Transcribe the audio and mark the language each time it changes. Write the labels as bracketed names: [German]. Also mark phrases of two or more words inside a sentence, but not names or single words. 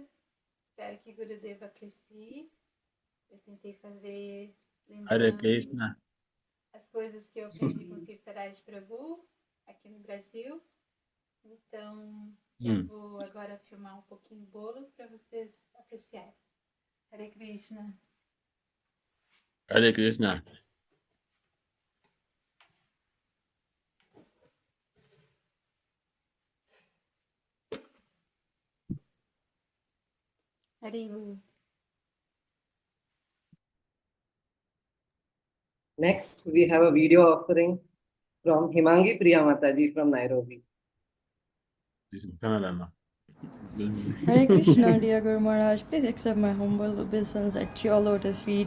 [Portuguese] Espero que Gurudeva aprecie. Eu tentei fazer Hare lembrando Krishna. as coisas que eu aprendi com Tirtharaj Prabhu aqui no Brasil. Então, eu vou agora filmar um pouquinho o bolo para vocês apreciarem. [Sanskrit] हरे कृष्ण. हरे कृष्ण. Haribu. [English] Next, we have a video offering from Himangi Priya Mataji from Nairobi. This is Canada now. [Sanskrit] हरे कृष्ण, [English] dear Guru Maharaj, please accept my humble obeisance at your lotus feet.